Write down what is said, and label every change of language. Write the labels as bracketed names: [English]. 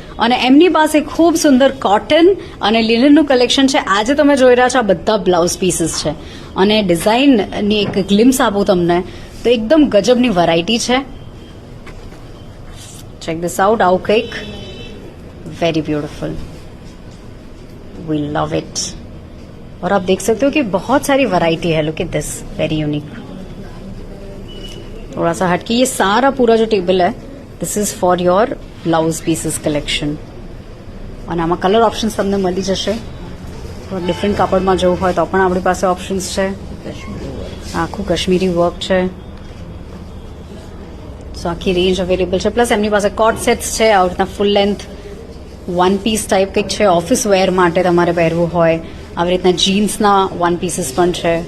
[Gujarati] અને એમની પાસે ખૂબ સુંદર કોટન અને લિનનનું કલેક્શન છે. આજે તમે જોઈ રહ્યા છો આ બધા બ્લાઉઝ પીસીસ છે. અને ડિઝાઇનની એક ગ્લિમ્સ આપું તમને તો એકદમ ગજબની વેરાયટી છે. [English] Check this out. [Gujarati] આવું કંઈક [English] Very beautiful. We love it. [Hindi] और आप देख सकते हो कि बहुत सारी वैरायटी है. [English] Look at this, very unique. [Hindi] थोड़ा सा हटके ये सारा पूरा जो टेबल है, [English] This is for your blouse pieces collection. [Gujarati] અને આમાં કલર ઓપ્શન્સ તમને મળી જશે. ડિફરન્ટ કાપડમાં જવું હોય તો પણ આપણી પાસે ઓપ્શન્સ છે. આખું કાશ્મીરી વર્ક છે. સો આખી રેન્જ અવેલેબલ છે. પ્લસ એમની પાસે કોટ સેટ્સ છે. આવી રીતના ફૂલ લેન્થ વન પીસ ટાઈપ કંઈક છે. ઓફિસ વેર માટે તમારે પહેરવું હોય આવી રીતના જીન્સના વન પીસીસ પણ છે.